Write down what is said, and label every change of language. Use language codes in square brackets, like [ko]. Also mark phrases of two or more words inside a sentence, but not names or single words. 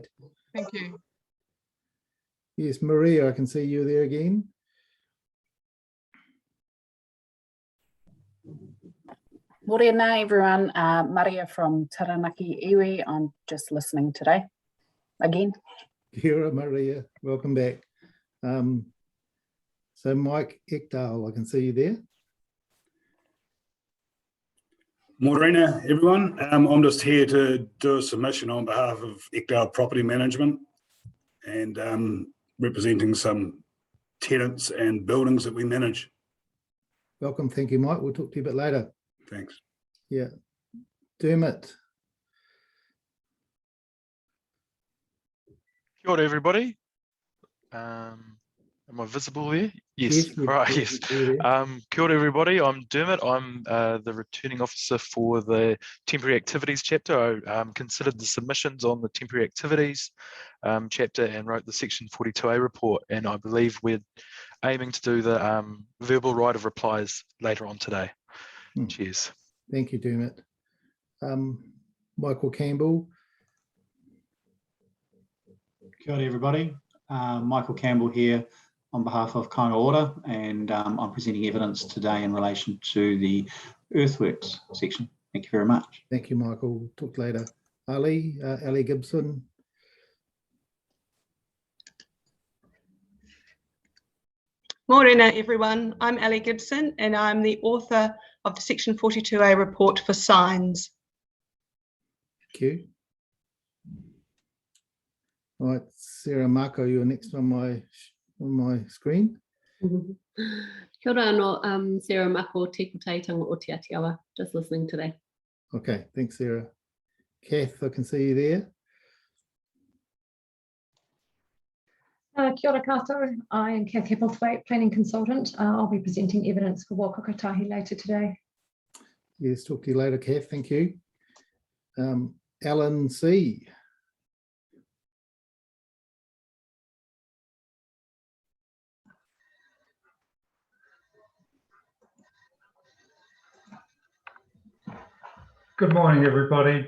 [en] Thank you. Yes, Maria, I can see you there again. Morena everyone, Maria from Taranaki Iwi. I'm just listening today again. [mi] Kia ora, Maria, [en] welcome back. So Mike Ekdal, I can see you there. Morena everyone, I'm just here to do a submission on behalf of Ekdal Property Management and representing some tenants and buildings that we manage. Welcome, thank you, Mike. We'll talk to you a bit later. Thanks. Yeah. Dermot. [mi] Kia ora, [en] everybody. Am I visible there? Yes, right, yes. [mi] Kia ora, [en] everybody. I'm Dermot. I'm the returning officer for the temporary activities chapter. I considered the submissions on the temporary activities chapter and wrote the Section 42A report. And I believe we're aiming to do the verbal right of replies later on today. Cheers. Thank you, Dermot. Michael Campbell. [mi] Kia ora, [en] everybody. Michael Campbell here on behalf of Kāinga Ora, and I'm presenting evidence today in relation to the Earthworks section. Thank you very much. Thank you, Michael. We'll talk later. Ali Gibson. Morena, everyone. I'm Ali Gibson, and I'm the author of the Section 42A report for signs. Thank you. All right, Sarah Marco, you're next on my screen. [mi] Kia ora anō, Sarah Mako, Tēku Teitanga o Te Atiawa, [en] just listening today. Okay, thanks, Sarah. Kath, I can see you there. [mi] Kia ora koutou. [en] I am Kath Hepplethwaite, planning consultant. I'll be presenting evidence for Wākakatahi later today. Yes, talk to you later, Kath. Thank you. Alan C. Good morning, everybody.